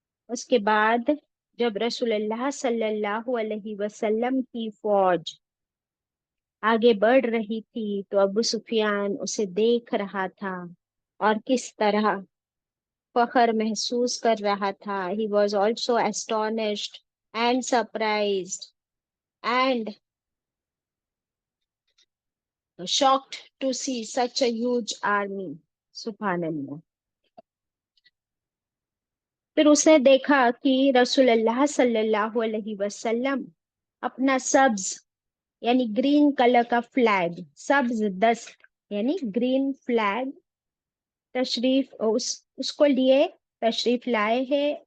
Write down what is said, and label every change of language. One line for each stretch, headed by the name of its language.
Hindi: उसके बाद जब रसूलुल्लाह सल्लल्लाहु अलैहि वसल्लम की फौज आगे बढ़ रही थी तो अबू सुफियान उसे देख रहा था और किस तरह फख्र महसूस कर रहा था।
English: He was also astonished and surprised and shocked to see such a huge army.
Hindi: सुभानअल्लाह। फिर उसने देखा कि रसूलुल्लाह सल्लल्लाहु अलैहि वसल्लम अपना सब्ज यानी ग्रीन कलर का फ्लैग, सब्ज दस्त यानी ग्रीन फ्लैग तशरीफ उसको लिए तशरीफ लाए हैं।